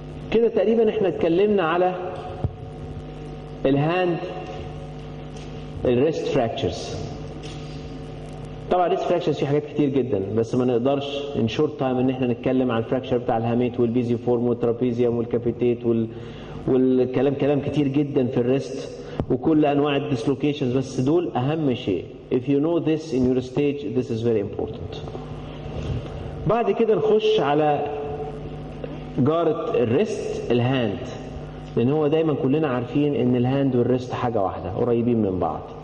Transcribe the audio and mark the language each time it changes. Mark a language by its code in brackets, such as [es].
[ar] كده تقريبا احنا اتكلمنا على الهاند الريست فراكتشرز. طبعا الريست فراكتشرز في حاجات كتير جدا، بس ما نقدرش [en] ان short time [ar] ان احنا نتكلم عن الفراكتشر بتاع الهاميت والبيزي فورم والترابيزيوم والكابيتيت والكلام كتير جدا في الريست وكل انواع الديسلوكيشنز، بس دول اهم شيء. [en] if you know this in your stage this is very important. [ar] بعد كده نخش على جارة الريست الهاند، لان هو دايما كلنا عارفين ان الهاند والريست حاجة واحدة، قريبين من بعض.